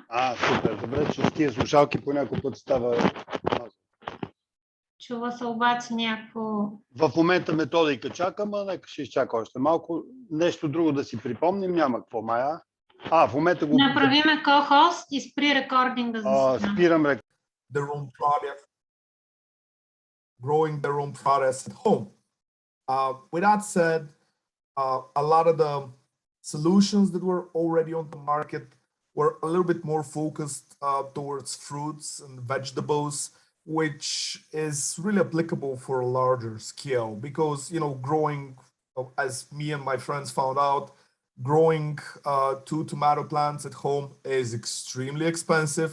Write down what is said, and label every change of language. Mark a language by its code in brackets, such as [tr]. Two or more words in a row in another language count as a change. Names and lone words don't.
[bg] Супер, добре, че с тия слушалки по някой път става. Чува се обаче някакво... В момента методика чакам, нека ще изчака още малко. Нещо друго да си припомним, няма какво, Майя. В момента го... Направиме ко-хост и спри рекординга за сега. Спирам [en] their own product, growing their own products at home. With that said, a lot of the solutions that were already on the market were a little bit more focused towards fruits and vegetables, which is really applicable for a larger scale because, you know, growing, as me and my friends found out, growing 2 tomato plants at home is extremely expensive.